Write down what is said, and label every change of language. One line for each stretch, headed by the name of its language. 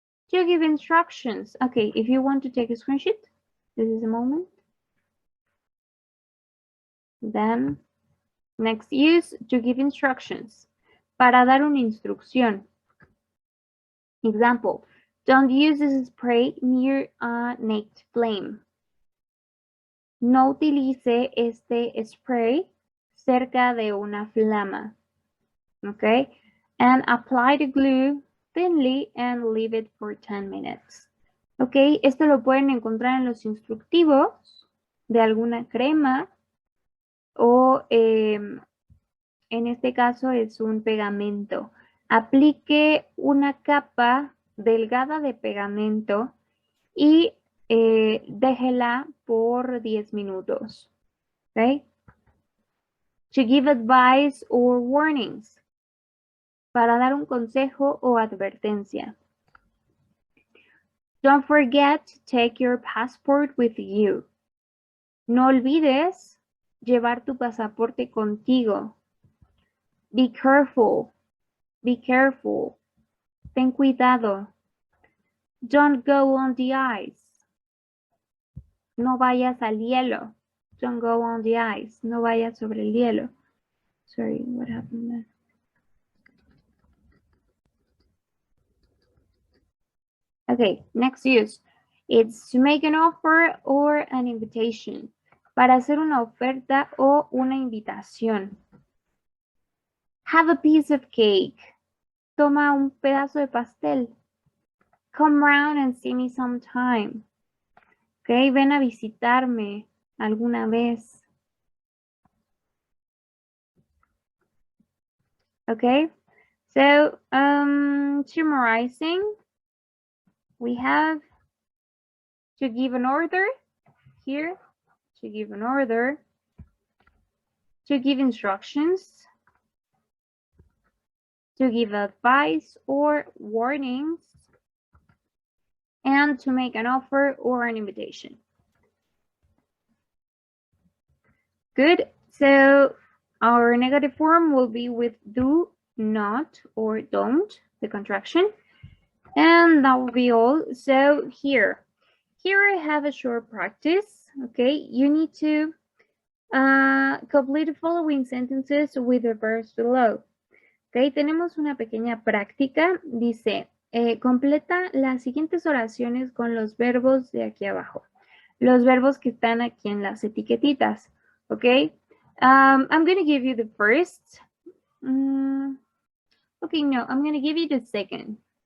English: To give instructions. Okay, if you want to take a screenshot, this is the moment. Then, next use, to give instructions.
Spanish: Para dar una instrucción.
English: Example, don't use this spray near a naked flame.
Spanish: No utilice este spray cerca de una flama.
English: Okay, and apply the glue thinly and leave it for 10 minutes.
Spanish: Ok, esto lo pueden encontrar en los instructivos de alguna crema o en este caso es un pegamento. Aplique una capa delgada de pegamento y déjela por 10 minutos.
English: Okay? To give advice or warnings.
Spanish: Para dar un consejo o advertencia.
English: Don't forget to take your passport with you.
Spanish: No olvides llevar tu pasaporte contigo.
English: Be careful. Be careful.
Spanish: Ten cuidado.
English: Don't go on the ice.
Spanish: No vayas al hielo.
English: Don't go on the ice.
Spanish: No vayas sobre el hielo.
English: Sorry, what happened there? Okay, next use. It's to make an offer or an invitation.
Spanish: Para hacer una oferta o una invitación.
English: Have a piece of cake.
Spanish: Toma un pedazo de pastel.
English: Come round and see me sometime.
Spanish: Okay, ven a visitarme alguna vez.
English: Okay, so summarizing. We have to give an order here, to give an order, to give instructions, to give advice or warnings, and to make an offer or an invitation. Good, so our negative form will be with do, not, or don't, the contraction. And that will be all. So here I have a short practice. Okay, you need to complete the following sentences with the verbs below.
Spanish: Ok, tenemos una pequeña práctica. Dice, completa las siguientes oraciones con los verbos de aquí abajo. Los verbos que están aquí en las etiquetitas.
English: Ok, I'm going to give you the first. Okay, no, I'm going to give you the second.